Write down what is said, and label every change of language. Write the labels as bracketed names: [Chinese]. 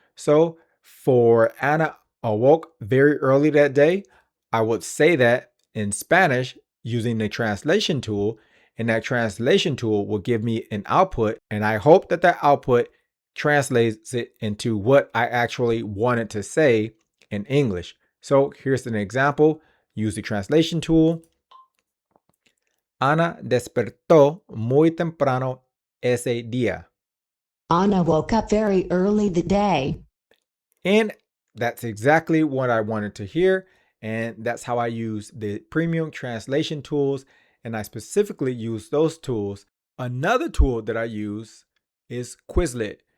[English] So for Anna awoke very early that day, I would say that in Spanish using the translation tool, and that translation tool will give me an output, and I hope that that output translates it into what I actually wanted to say in English. So here's an example. Use the translation tool. [Spanish] Ana despertó muy temprano ese día. [English] Anna woke up very early the day. And that's exactly what I wanted to hear. And that's how I use the premium translation tools. And I specifically use those tools. Another tool that I use is Quizlet.